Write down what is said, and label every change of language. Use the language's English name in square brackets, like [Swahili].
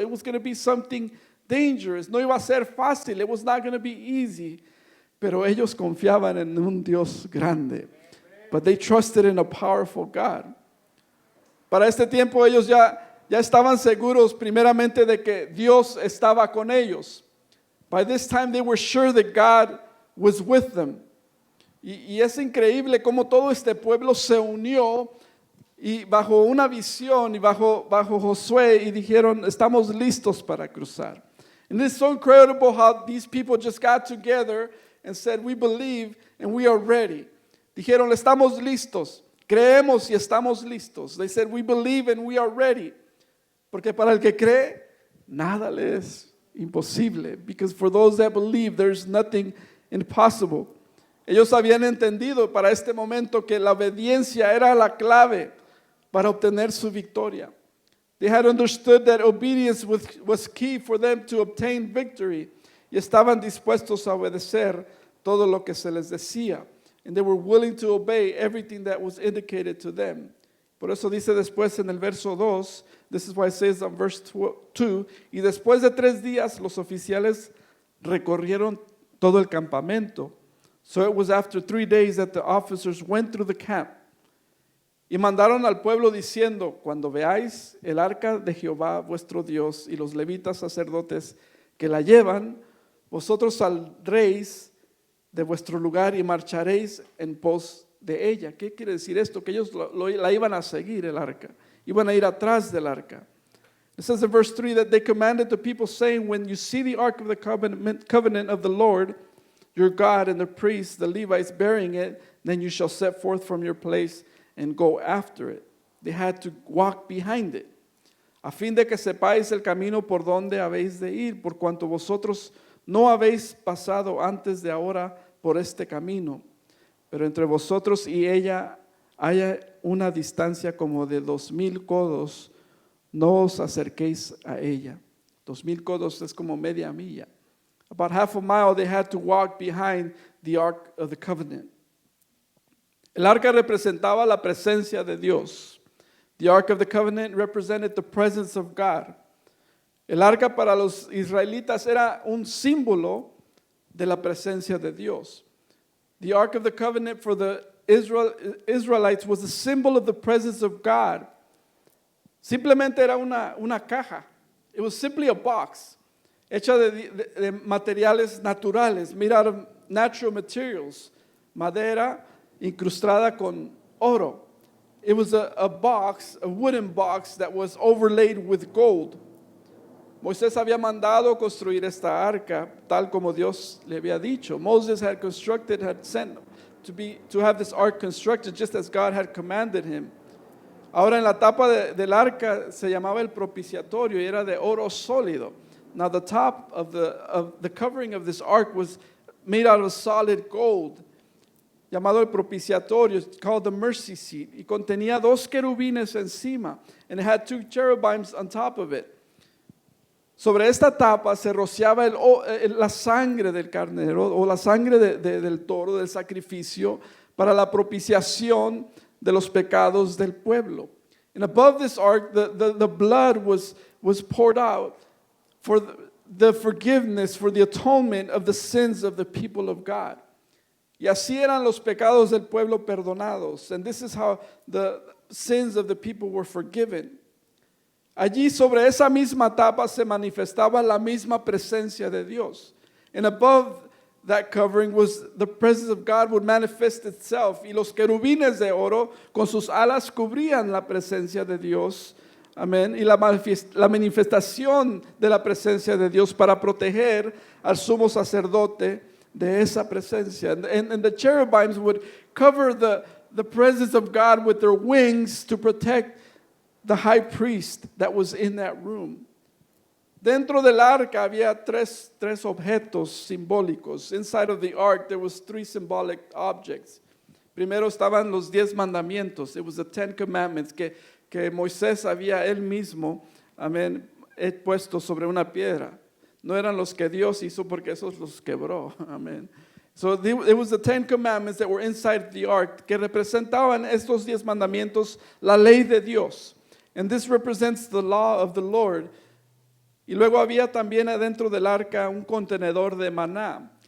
[English] It was going to be something dangerous. [Spanish] No iba a ser fácil. [English] It was not going to be easy. [Spanish] Pero ellos confiaban en un Dios grande. [English] But they trusted in a powerful God. [Spanish] Para este tiempo ellos ya estaban seguros primeramente de que Dios estaba con ellos. [English] By this time they were sure that God was with them. [Spanish] Y es increíble cómo todo este pueblo se unió y bajo una visión y bajo Josué y dijeron, estamos listos para cruzar. [English] And it's so incredible how these people just got together and said, we believe and we are ready. [Spanish] Dijeron, estamos listos, creemos y estamos listos. [English] They said, we believe and we are ready. [Spanish] Porque para el que cree, nada le es imposible. [English] Because for those that believe, there's nothing impossible. [Spanish] Ellos habían entendido para este momento que la obediencia era la clave para obtener su victoria. [English] They had understood that obedience was key for them to obtain victory. [Spanish] Y estaban dispuestos a obedecer todo lo que se les decía. [English] And they were willing to obey everything that was indicated to them. [Spanish] Por eso dice después en el verso 2, [English] this is why it says on verse 2, [Spanish] y después de 3 días los oficiales recorrieron todo el campamento. [English] So it was after 3 days that the officers went through the camp. [Spanish] Y mandaron al pueblo diciendo, cuando veáis el arca de Jehová vuestro Dios y los levitas sacerdotes que la llevan, vosotros saldréis de vuestro lugar y marcharéis en pos de ella. ¿Qué quiere decir esto? Que ellos la iban a seguir, el arca. Iban a ir atrás del arca. [English] It says in verse 3 that they commanded the people saying, when you see the ark of the covenant of the Lord, your God, and the priests, the Levites bearing it, then you shall set forth from your place and go after it. They had to walk behind it. [Spanish] A fin de que sepáis el camino por donde habéis de ir, por cuanto vosotros no habéis pasado antes de ahora por este camino. Pero entre vosotros y ella haya una distancia como de 2,000 codos, no os acerquéis a ella. 2,000 codos es como media milla. [English] About half a mile they had to walk behind the Ark of the Covenant. [Spanish] El arca representaba la presencia de Dios. [English] The Ark of the Covenant represented the presence of God. [Spanish] El arca para los israelitas era un símbolo de la presencia de Dios. [English] The Ark of the Covenant for the Israelites was a symbol of the presence of God. [Spanish] Simplemente era una caja. [English] It was simply a box [Spanish] hecha de materiales naturales, [English] made out of natural materials, [Spanish] madera incrustada con oro. [English] It was a box, a wooden box that was overlaid with gold. [Spanish] Moisés había mandado construir esta arca tal como Dios le había dicho. [English] Moses had sent to have this ark constructed just as God had commanded him. [Spanish] Ahora en la tapa del arca se llamaba el propiciatorio y era de oro sólido. [English] Now the top of the covering of this ark was made out of solid gold, [Spanish] llamado el propiciatorio, [English] called the mercy seat, [Spanish] y contenía 2 querubines encima, [English] and it had 2 cherubims on top of it. [Spanish] Sobre esta tapa se rociaba la sangre del carnero o la sangre del toro, del sacrificio, para la propiciación de los pecados del pueblo. [English] And above this ark, the blood was poured out for the forgiveness, for the atonement of the sins of the people of God. [Spanish] Y así eran los pecados del pueblo perdonados. [English] And this is how the sins of the people were forgiven. [Spanish] Allí sobre esa misma tapa se manifestaba la misma presencia de Dios. [English] And above that covering was the presence of God would manifest itself. [Spanish] Y los querubines de oro con sus alas cubrían la presencia de Dios. Amén. Y la manifestación de la presencia de Dios para proteger al sumo sacerdote de esa presencia. [English] And the cherubims would cover the presence of God with their wings to protect the high priest that was in that room. [Spanish] Dentro del arca había tres objetos simbólicos. [English] Inside of the ark there was 3 symbolic objects. [Spanish] Primero estaban los 10 mandamientos. [English] It was the 10 commandments [Spanish] que Moisés había él mismo, amén, puesto sobre una piedra. No eran los que Dios hizo porque esos los quebró. Amén. [English] So it was the 10 commandments that were inside the ark [Spanish] que representaban estos 10 mandamientos, la ley de Dios. [English] And this represents the law of the Lord. [Spanish] Y luego había también adentro del arca un contenedor de maná.